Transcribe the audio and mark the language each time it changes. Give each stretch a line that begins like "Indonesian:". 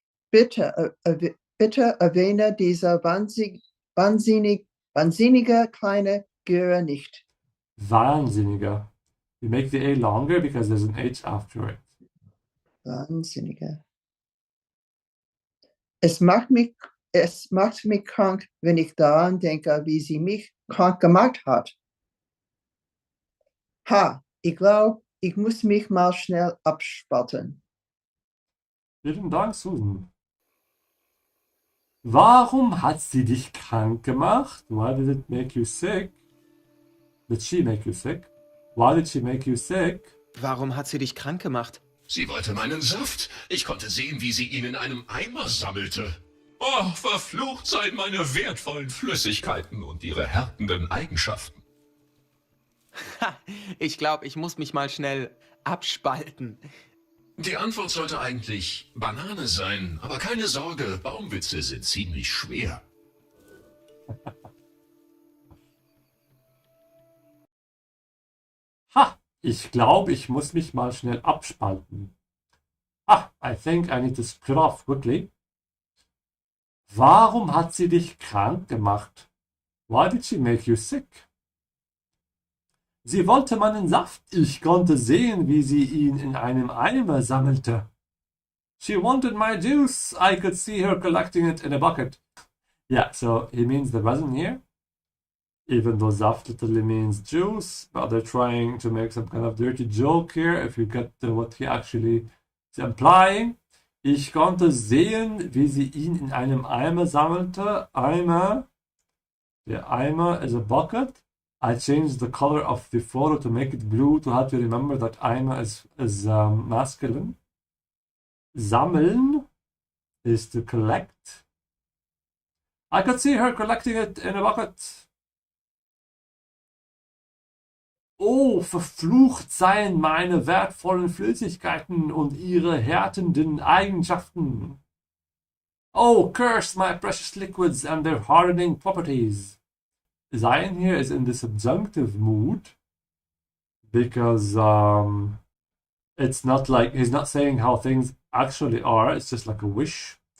German: Bitte erwähne diese wahnsinnige kleine Göre nicht. Wahnsinniger.
English: You make the A longer because there's an H after it.
German: Wahnsinnige. Es macht mich krank, wenn ich daran denke, wie sie mich krank gemacht hat. Ha, ich glaube, ich muss mich mal schnell abspalten. Vielen Dank, Susan. Warum hat sie dich krank gemacht?
English: Why did it make you sick? Did she make you sick? Why did she make you sick?
German: Warum hat sie dich krank gemacht? Sie wollte meinen Saft. Ich konnte sehen, wie sie ihn in einem Eimer sammelte. Oh, verflucht seien meine wertvollen Flüssigkeiten und ihre härtenden Eigenschaften. Ha, ich glaube, ich muss mich mal schnell abspalten. Die Antwort sollte eigentlich Banane sein, aber keine Sorge, Baumwitze sind ziemlich schwer. Ha, ich glaube, ich muss mich mal schnell abspalten.
English: Ah, I think I need to split off quickly.
German: Warum hat sie dich krank gemacht?
English: Why did she make you sick?
German: Sie wollte meinen Saft. Ich konnte sehen, wie sie ihn in einem Eimer sammelte.
English: She wanted my juice. I could see her collecting it in a bucket. Yeah, so he means the resin here. Even though Saft literally means juice, but they're trying to make some kind of dirty joke here, if you get what he actually is implying.
German: Ich konnte sehen, wie sie ihn in einem Eimer sammelte.
English: Eimer. Der Eimer is a bucket. I changed the color of the photo to make it blue to help you remember that Eimer is masculine. Sammeln is to collect. I could see her collecting it in a bucket.
German: Oh, verflucht seien meine wertvollen Flüssigkeiten und ihre härtenden Eigenschaften.
English: Oh, curse my precious liquids and their hardening properties. Sein here is in the subjunctive mood because it's not like he's not saying how things actually are, it's just like a wish.